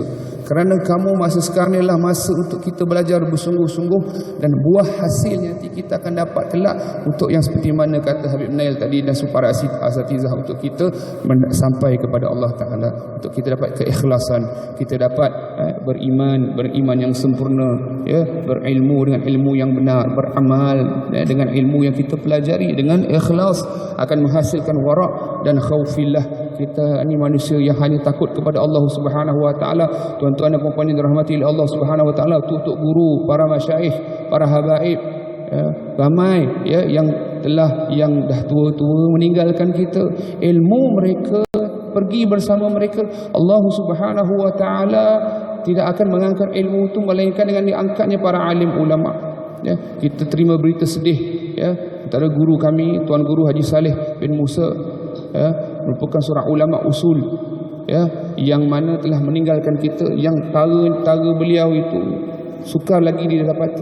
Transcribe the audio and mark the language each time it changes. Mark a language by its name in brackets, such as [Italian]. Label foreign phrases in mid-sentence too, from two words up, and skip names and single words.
[Malay] Kerana kamu masa sekarang ni adalah masa untuk kita belajar bersungguh-sungguh, dan buah hasilnya nanti kita akan dapat kelak untuk yang seperti mana kata Habib Nail tadi dan para asatizah, untuk kita sampai kepada [Arabic] Allah Ta'ala, [Malay] untuk kita dapat keikhlasan, kita dapat beriman yang sempurna, ya, berilmu dengan ilmu yang benar, beramal dengan ilmu yang kita pelajari dengan ikhlas, akan menghasilkan wara' dan khaufillah. Kita ini manusia yang hanya takut kepada [Arabic] Allah Subhanahu wa taala. [Malay] Tuan-tuan dan puan-puan yang dirahmati [Arabic] Allah Subhanahu wa taala, [Malay] tutuk guru, para masyaikh, para habaib, ya, ramai ya yang dah tua-tua meninggalkan kita. Ilmu mereka pergi bersama mereka. [Arabic] Allah Subhanahu wa taala [Malay] tidak akan mengangkat ilmu itu melainkan dengan diangkatnya para alim ulama. Ya, kita terima berita sedih, ya, antara guru kami, Tuan Guru Haji Saleh bin Musa, ya, merupakan seorang ulama usul, ya, yang mana telah meninggalkan kita, yang tara beliau itu sukar lagi didapati.